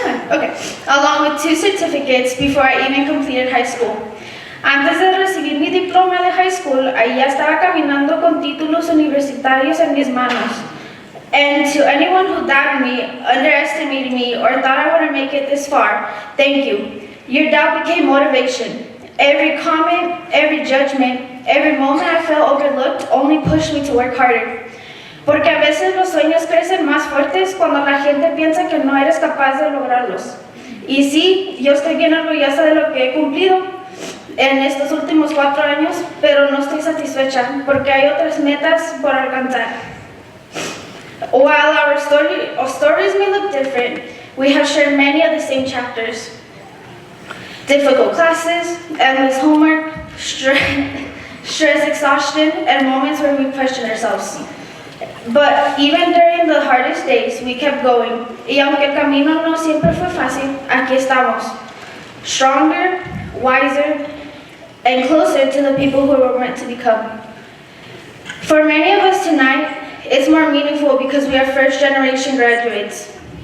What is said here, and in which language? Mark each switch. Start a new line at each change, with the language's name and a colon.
English: Okay, along with 2 certificates before I even completed high school.
Spanish: Antes de recibir mi diploma de
English: high school,
Spanish: ahí ya estaba caminando con títulos universitarios en mis manos.
English: And to anyone who doubted me, underestimated me, or thought I wouldn't make it this far, thank you. Your doubt became motivation. Every comment, every judgment, every moment I felt overlooked only pushed me to work harder.
Spanish: Porque a veces los sueños crecen más fuertes cuando la gente piensa que no eres capaz de lograrlos. Y sí, yo estoy bien orgullosa de lo que he cumplido en estos últimos 4 años, pero no estoy satisfecha porque hay otras metas por alcanzar.
English: While our stories may look different, we have shared many of the same chapters. Difficult classes, endless homework, stress, exhaustion, and moments where we question ourselves. But even during the hardest days, we kept going.
Spanish: Y aunque el camino no siempre fue fácil, aquí estamos.
English: Stronger, wiser, and closer to the people who were meant to become. For many of us tonight, it's more meaningful because we are first-generation graduates.